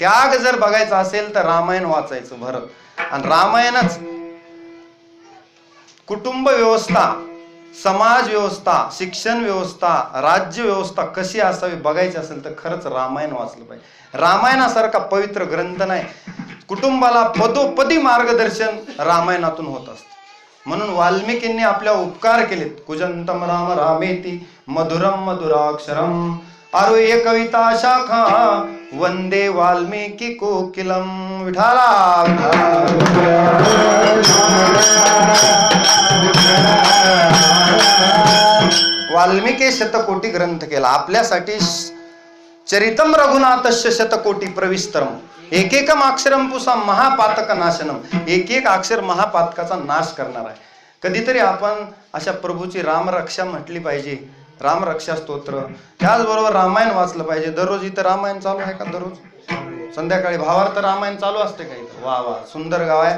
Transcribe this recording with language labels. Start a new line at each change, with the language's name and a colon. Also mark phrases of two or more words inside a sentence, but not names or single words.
Marathi: त्याग जर बघायचा असेल तर रामायण वाचायचं भरत. आणि रामायणच कुटुंब व्यवस्था, समाज व्यवस्था, शिक्षण व्यवस्था, राज्य व्यवस्था कशी असावी बघायची असेल तर खरंच रामायण वाचलं पाहिजे. रामायणासारखा पवित्र ग्रंथ नाही. कुटुंबाला पदोपदी मार्गदर्शन रामायणातून होत असतं. म्हणून वाल्मिकींनी आपल्या उपकार केलेत.
Sanskrit: कुजंतम राम रामेती मधुरम मधुराक्षरम आरुह्य कविता शाखा वंदे वाल्मिकी कोकिलम.
Marathi: विठाला. वाल्मिकी शतकोटी ग्रंथ केला आपल्यासाठी.
Sanskrit: चरितम रघुनाथस्य शतकोटी प्रविस्तरम. एक एकम अक्षरम पुसम महापातक नाशनम.
Marathi: एक एक अक्षर महापातकाचा नाश करणार आहे. कधीतरी आपण अशा प्रभूची रामरक्षा म्हटली पाहिजे, रामरक्षा स्तोत्र. त्याचबरोबर रामायण वाचलं पाहिजे. दररोज इथं रामायण चालू आहे का? दररोज संध्याकाळी भावार्थ रामायण चालू असते का इथं? वा वा, सुंदर गाव आहे.